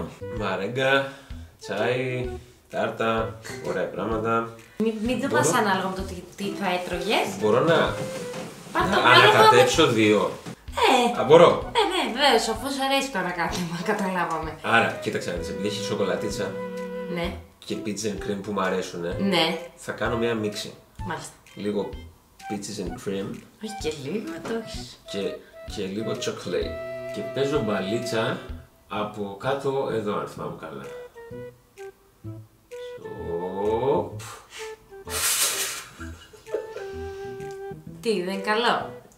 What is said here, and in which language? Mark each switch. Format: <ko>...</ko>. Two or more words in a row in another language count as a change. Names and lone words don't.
<el>Μαρέγκα, τσάι, τάρτα, ωραία πράγματα. Μην το πας ανάλογα με το τι θα έτρωγες. Μπορώ να Πάρ' το ανάλογα με... ανακατέψω δύο. Ναι, Α, μπορώ. ναι, βέβαιος, αφού σου αρέσει το ανακάτεμα, καταλάβαμε. Άρα, κοίταξε να δεις, επειδή έχει σοκολατίτσα Ναι, και</el> <en>peaches and cream</en> <el>που μου αρέσουν, ναι, θα κάνω μια μίξη. μάλιστα. Λίγο</el> <en>peaches and cream</en> <el>Όχι και λίγο, το έχεις. και λίγο chocolate. Και παίζω μπαλίτσα από κάτω εδώ, αν θυμάμαι καλά. Σοπ. Τι, δεν είναι καλό.</el>